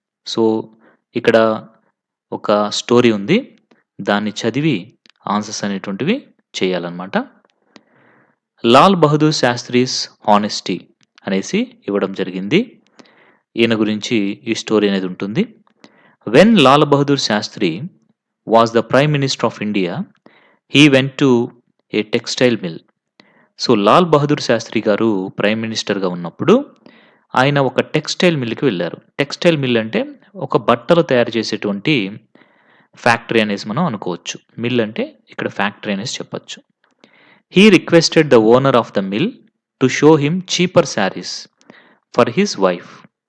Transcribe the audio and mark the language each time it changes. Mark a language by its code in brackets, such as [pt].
[te] So, ఇక్కడ ఒక story ఉంది. దాన్ని చదివి ఆన్సర్స్ అనేటువంటివి చేయాలన్నమాట. లాల్ బహదూర్ శాస్త్రీస్ హానెస్టీ అనేసి ఇవ్వడం జరిగింది. ఈయన గురించి ఈ స్టోరీ అనేది ఉంటుంది. [en] When Lal Bahadur Shastri was the Prime Minister of India, he went to a textile mill. [te] So, Lal Bahadur Sastry గారు ప్రైమ్ మినిస్టర్‌గా ఉన్నప్పుడు, ఆయన ఒక టెక్స్‌టైల్ మిల్‌కి వెళ్లారు. టెక్స్‌టైల్ మిల్ అంటే ఒక బట్టలు తయారు చేసేటువంటి ఫ్యాక్టరీ అనేసి మనం అనుకోవచ్చు. మిల్ అంటే ఇక్కడ ఫ్యాక్టరీ అనేసి చెప్పొచ్చు. [en] He requested the owner of the mill to show him cheaper saris for his wife.